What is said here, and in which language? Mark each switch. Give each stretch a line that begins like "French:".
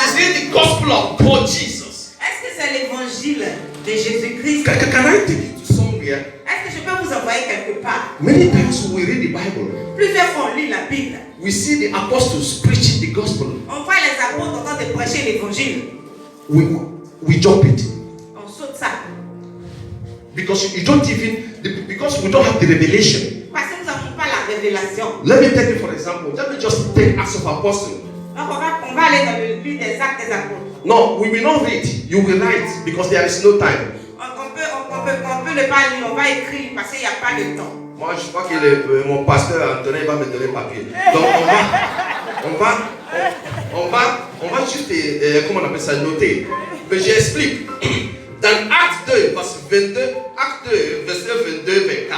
English: Is it the gospel of God Jesus?
French: Est-ce que c'est l'évangile de Jésus-Christ?
English: Can I take you to somewhere?
French: Est-ce que je peux vous envoyer quelque part?
English: Many times we read the Bible,
French: Plusieurs fois on lit la Bible.
English: we see the apostles preaching the gospel.
French: On voit les apôtres en train de prêcher l'évangile.
English: We jump it.
French: On saute ça.
English: Because we don't have the revelation.
French: Parce que nous n'avons pas la révélation.
English: Let me take it for example. Let me just take Acts of Apostles.
French: Donc on va aller dans le livre des actes des apôtres.
English: No, we will not read. You will write because there is no time.
French: On peut ne pas lire, on va écrire parce qu'il n'y a pas de temps. Moi, je crois que mon pasteur Antonin va me donner papier. Donc on va juste, comment on appelle ça, noter. Mais j'explique. Dans Acte 2, verset 22, Acte 2, verset 22, 24.